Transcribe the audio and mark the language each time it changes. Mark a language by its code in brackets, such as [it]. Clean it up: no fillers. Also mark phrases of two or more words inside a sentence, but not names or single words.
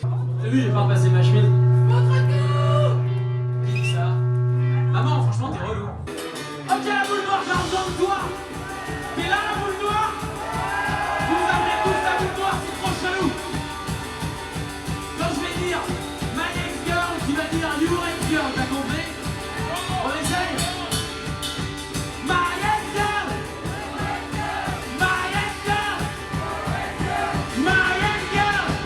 [fr] T'as vu, j'ai pas repassé ma chemise. Qui dit ça? Maman, franchement, t'es relou. Ok, la boule noire, j'ai besoin de toi. T'es là, la boule noire? Vous avez tous la boule noire, c'est trop chelou. Quand je vais dire [en] my ex-girl, [fr] tu vas dire [en] your ex-girl, [fr] t'as compris? On essaye? [en] My ex-girl! My ex-girl! My ex-girl!